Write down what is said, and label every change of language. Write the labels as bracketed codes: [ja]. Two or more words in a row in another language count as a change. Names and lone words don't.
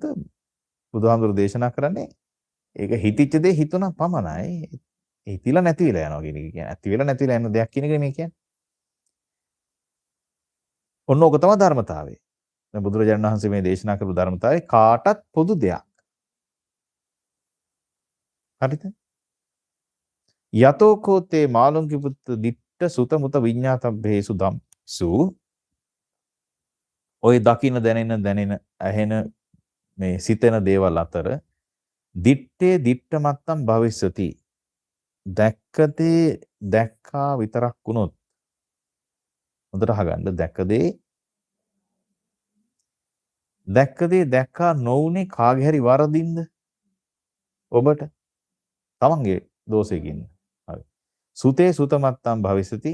[si] බුදුහාමුදුරු දේශනා කරන්නේ ඒක හිතිච්ච දේ හිතුණා පමණයි. හිතිලා නැති වෙලා යනවා කියන එක කියන්නේ. ඇති වෙලා නැති වෙලා යන දෙයක් කියන එක මේ කියන්නේ. ඔන්න ඕක තමයි ධර්මතාවය. දැන් බුදුරජාණන් වහන්සේ මේ දේශනා කරපු ධර්මතාවය කාටත් පොදු දෙයක්. හරිද? [pi] යතෝ කෝතේ මාළුන්කි පුත්ත දිට්ඨ සුත මුත විඤ්ඤාතබ්බේසු ධම්සු [si] ඔය දකින්න දැනෙන ඇහෙන මේ සිතෙන දේවල් අතර [pi] දිත්තේ දිට්ඨ මත්තම් භවිස්සති. [si] දැක්කදී දැක්කා විතරක් වුණොත් හොඳට අහගන්න. දැක්කදී දැක්කා නොඋනේ කාගේ හරි වරදින්ද? ඔබට තමන්ගේ දෝෂයකින්. හරි. [pi] සුතේ සුතමත්තම් භවිස්සති.